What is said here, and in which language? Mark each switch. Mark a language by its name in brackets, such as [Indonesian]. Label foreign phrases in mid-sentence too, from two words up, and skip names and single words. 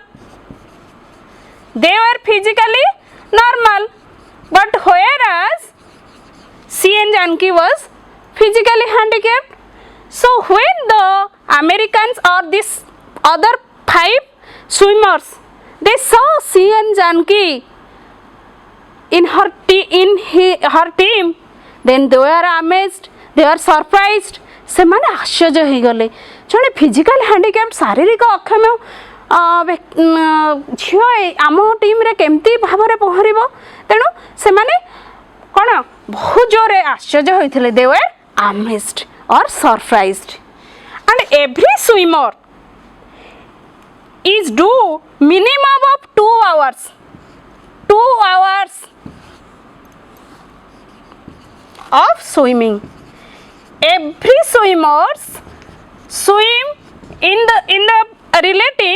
[English] They were physically normal, but whereas CN Janki was physically handicapped. So when the Americans or this other 5 swimmers, they saw CN Janki in her team, then they were amazed, they were surprised. [Odia] ସେମାନେ ଆଶ୍ଚର୍ଯ୍ୟ ହେଇଗଲେ ଜଣେ [English] physical handicapped [Odia] ଶାରୀରିକ ଅକ୍ଷମ ଝିଅ ଆମ ଟିମ୍ରେ କେମିତି ଭାବରେ ପହଁରିବ। ତେଣୁ ସେମାନେ କ'ଣ ବହୁତ ଜୋରରେ ଆଶ୍ଚର୍ଯ୍ୟ ହୋଇଥିଲେ। [English] they were amazed or surprised. and every swimmer is do minimum of 2 hours. 2 hours of swimming. Every swimmers swim in the relay team.